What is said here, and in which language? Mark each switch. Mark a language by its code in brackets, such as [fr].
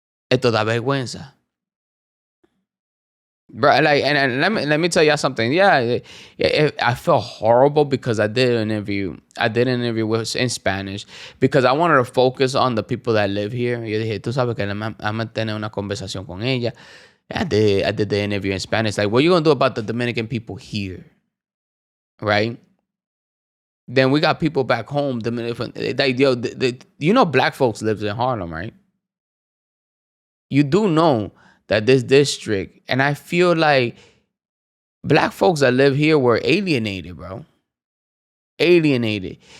[es] Esto da vergüenza. [en] Bro, like, and let me tell y'all something. Yeah, I felt horrible because I did an interview in Spanish because I wanted to focus on the people that live here. [es] Yo dije, tú sabes que [en] I'm gonna [es] tener una conversación con ella. [en] I did the interview in Spanish. Like, what are you gonna do about the Dominican people here, right? Then we got people back home. Like, yo, you know, black folks lives in Harlem, right? You do know that this district, and I feel like black folks that live here were alienated, bro. Alienated.